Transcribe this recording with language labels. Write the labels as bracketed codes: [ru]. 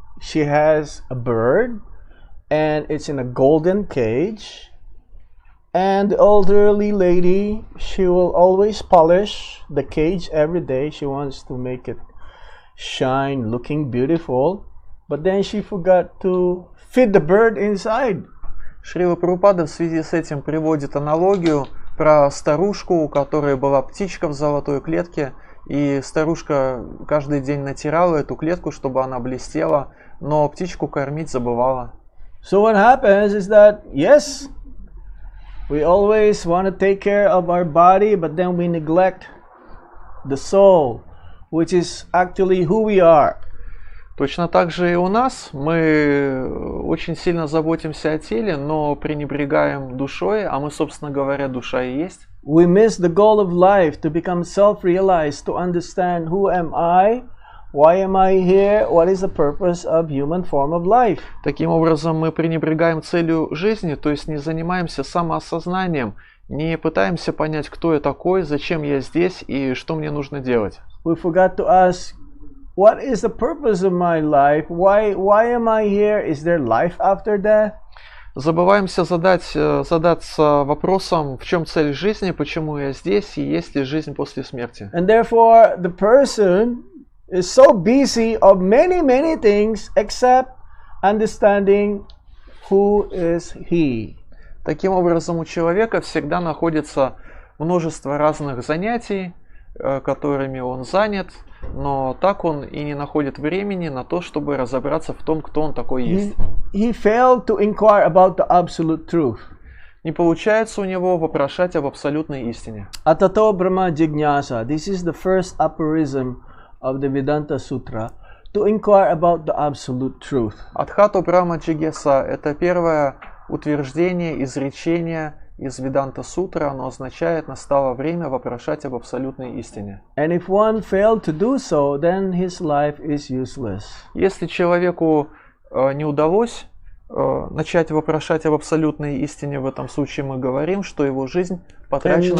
[en] She has a bird, and it's in a golden cage. And the elderly lady, she will always polish the cage every day. She wants to make it shine, looking beautiful. But then she forgot to feed the bird inside. [ru] Шрила Прабхупада в связи с этим приводит аналогию про старушку, у которой была птичка в золотой клетке, и старушка каждый день натирала эту клетку, чтобы она блестела, но птичку кормить забывала. [en] So what happens is that, yes, we always want to take care of our body, but then we neglect the soul, which is actually who we are. [ru] Точно так же и у нас. Мы очень сильно заботимся о теле, но пренебрегаем душой, а мы, собственно говоря, душа и есть. [en] We miss the goal of life to become self-realized, to understand who am I, why am I here, what is the purpose of human form of life. [ru] Таким образом, мы пренебрегаем целью жизни, то есть не занимаемся самоосознанием, не пытаемся понять, кто я такой, зачем я здесь и что мне нужно делать. [en] We forgot to ask, what is the purpose of my life? Why am I here? Is there life after death? [ru] Забываемся задаться вопросом, в чем цель жизни, почему я здесь и есть ли жизнь после смерти. [en] And therefore, the person is so busy of many, many things except understanding who is he. [ru] Таким образом, у человека всегда находится множество разных занятий, которыми он занят, но так он и не находит времени на то, чтобы разобраться в том, кто он такой есть. [en] He failed to inquire about the absolute truth. [ru] Не получается у него вопрошать об абсолютной истине. [sa] Atato Brahma Jignasa. [en] This is the first aphorism of the Vedanta Sutra, to inquire about the absolute truth. [ru] Адхато Брахма Джигеса – это первое утверждение, изречение из Веданта Сутры. Оно означает, настало время вопрошать об абсолютной истине. [en] And if one failed to do so, then his life is useless. [ru] Если человеку не удалось начать вопрошать об абсолютной истине, в этом случае мы говорим, что его жизнь потрачена